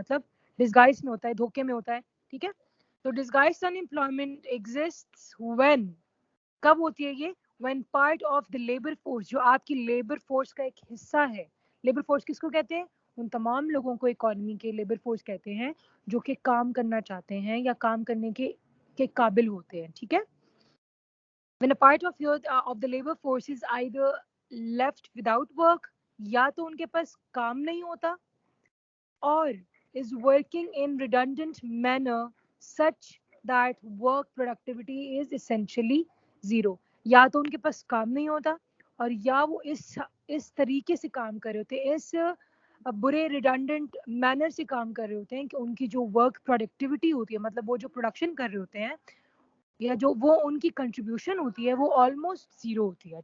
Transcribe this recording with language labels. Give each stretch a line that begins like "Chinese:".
Urdu: مطلب ڈسگائز میں ہوتا ہے, دھوکے میں ہوتا ہے. ٹھیک ہے, تو
English: disguised unemployment exists when,
Urdu: کب ہوتی ہے یہ؟
English: when part of the labour force,
Urdu: جو آپ کی لیبر فورس کا ایک حصہ ہے. لیبر فورس کس کو کہتے ہیں؟ ان تمام لوگوں کو اکانومی کے لیبر فورس کہتے ہیں جو کہ کام کرنا چاہتے ہیں یا کام کرنے کے قابل ہوتے ہیں. ٹھیک ہے,
English: when a part of the labor force is either left without work,
Urdu: یا تو ان کے پاس کام نہیں ہوتا,
English: or is working in redundant manner such that work productivity is essentially zero.
Urdu: یا تو ان کے پاس کام نہیں ہوتا اور یا وہ اس طریقے سے کام کر رہے ہوتے ہیں, اس برے ریڈنڈنٹ مینر سے کام کر رہے ہوتے ہیں کہ ان کی جو ورک پروڈکٹیوٹی ہوتی ہے, مطلب وہ جو پروڈکشن کر رہے ہوتے ہیں یا جو وہ ان کی کنٹریبیوشن ہوتی ہے وہ آلموسٹ زیرو ہوتی ہے.